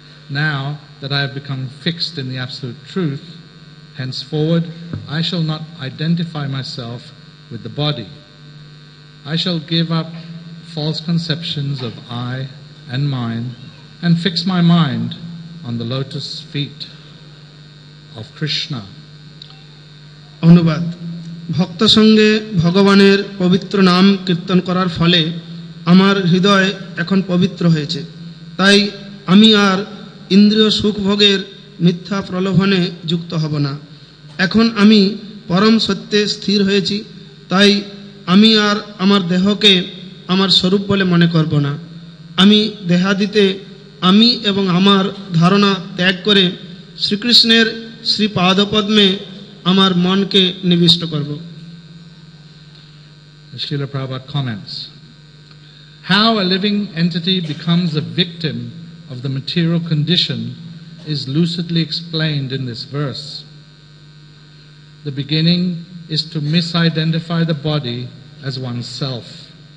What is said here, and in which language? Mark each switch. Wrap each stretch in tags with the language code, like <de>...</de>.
<en>Now that I have become fixed in the absolute truth, henceforward I shall not identify myself with the body. I shall give up false conceptions of I and mine and fix my mind on the lotus feet of Krishna.</en> <bn>অনুবাদ ভক্ত সঙ্গে ভগবানের পবিত্র নাম কীর্তন করার ফলে আমার হৃদয় এখন পবিত্র হয়েছে, তাই আমি আর ইন্দ্রিয় সুখভোগের মিথ্যা প্রলোভনে যুক্ত হব না। এখন আমি পরম সত্যে স্থির হয়েছি, তাই আমি আর আমার দেহকে আমার স্বরূপ বলে মনে করব না। আমি দেহাদিতে আমি এবং আমার ধারণা ত্যাগ করে শ্রীকৃষ্ণের শ্রীপাদপদ্মে আমার মনকে নিবিষ্ট করব।</bn> <en>Srila Prabhupada comments, how a living entity becomes a victim of the material condition is lucidly explained in this verse. The beginning is to misidentify the body as oneself.</en>